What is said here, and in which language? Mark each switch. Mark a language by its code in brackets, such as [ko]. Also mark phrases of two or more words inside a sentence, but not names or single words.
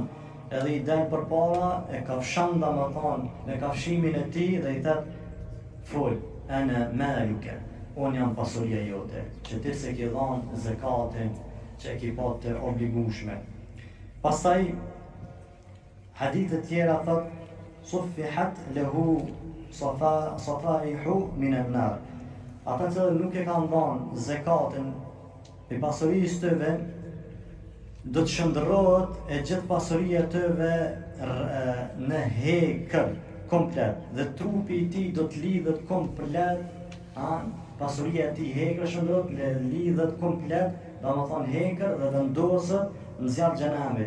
[sq] Edhe i del për para, e kafshan me kafshimin e tij dhe i thot: fol, [ar] أنا مالك, [sq] unë jam pasuria jote, që ti se ke dhënë zakatin që e ke pasur të obligueshme. Pastaj hadithe tjera thot: [ar] صفحت له صفائح من النار. [sq] Ata që nuk e kanë dhënë zakatin e pasurisë tyre, do të shndërrohet e gjithë pasuria tyre në hekër komplet, dhe trupi i tij do të lidhet komplet, pasuria e tij hekër shndërrohet, lidhet komplet, domethënë hekër dhe vendoset në zjarr xhenemit.